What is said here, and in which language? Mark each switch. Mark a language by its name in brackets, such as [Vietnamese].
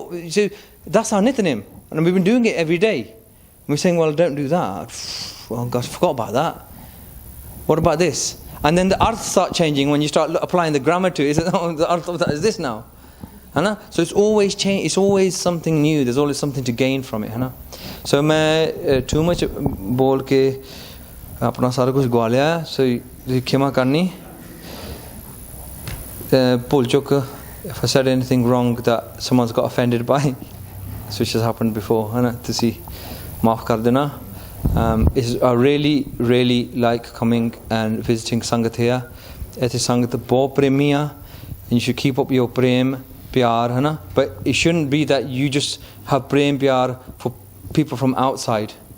[English] So that's our Nitnim. And we've been doing it every day. We're saying, well, don't do that. Oh gosh, forgot about that. What about this? And then the arth start changing when you start applying the grammar to it. Oh, the arth of that is this now. So it's always change. It's always something new. There's always something to gain from it. So [Punjabi] मैं [English] too much [Punjabi] बोल के अपना सारा कुछ गवा लिया. So क्षमा करनी. भूल चुक. [English] If I said anything wrong that someone's got offended by, which has happened before, to see, [Punjabi] माफ कर देना. [English] I really like coming and visiting Sangat here. It is Sangat bahut premiya, and you should keep up your prem pyar, but it shouldn't be that you just have prem pyar for people from outside.